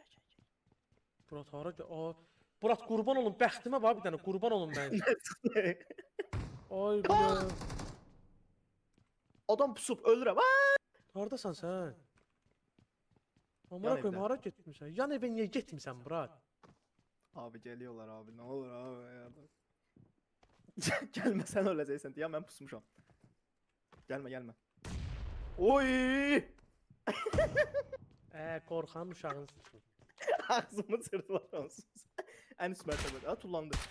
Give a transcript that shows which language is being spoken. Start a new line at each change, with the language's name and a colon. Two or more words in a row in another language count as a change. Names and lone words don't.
Azerbaijani: Murat hara o Murat qurban olun, bəxtimə bax bir dənə qurban olun mən. Ay bu. Adam pusub ölürəm. Hardasan sən? Yan
Turkish: Amına koyum
Azerbaijani: evdə. hara getmisən? Yan evə niyə getmisən Murat?
Turkish: Abi geliyorlar abi, ne olur abi ya. Gelme, sen öleceksin diye ben pusmuşam. Gelme. Oy!
Azerbaijani: Qorxan uşağın. Ağzımı sırtılar onsuz.
Turkish: En üst mertebede.
Azerbaijani: Ha, tullandı.